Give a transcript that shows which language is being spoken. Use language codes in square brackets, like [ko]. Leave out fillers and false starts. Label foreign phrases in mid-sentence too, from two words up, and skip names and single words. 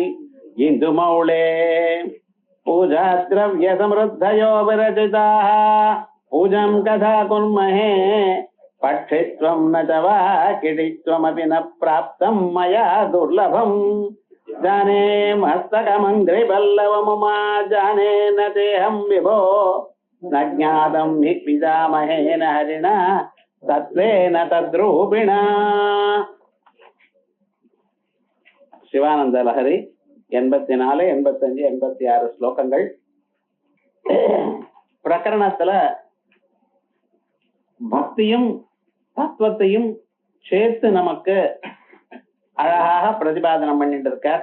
[sa] इन्दुमौळे पूजाद्रव्य समृद्धयो विरचिताः पूजां कथा कुर्महे पक्षित्वं न च वा किटित्वमपि न प्राप्तं मया दुर्लभं जाने मस्तकमङ्घ्रिपल्लवमुमा जाने न तेऽहं विभो न ज्ञातं हि पितामहेन हरिणा तत्त्वेन तद्रूपिणा. [ta] சிவானந்த லஹரி 84, 85, 86 ஸ்லோகங்கள். பிரகரணத்துல பக்தியும் தத்துவத்தையும் சேர்த்து நமக்கு அழகாக பிரதிபாதனம் பண்ணிட்டு இருக்கார்.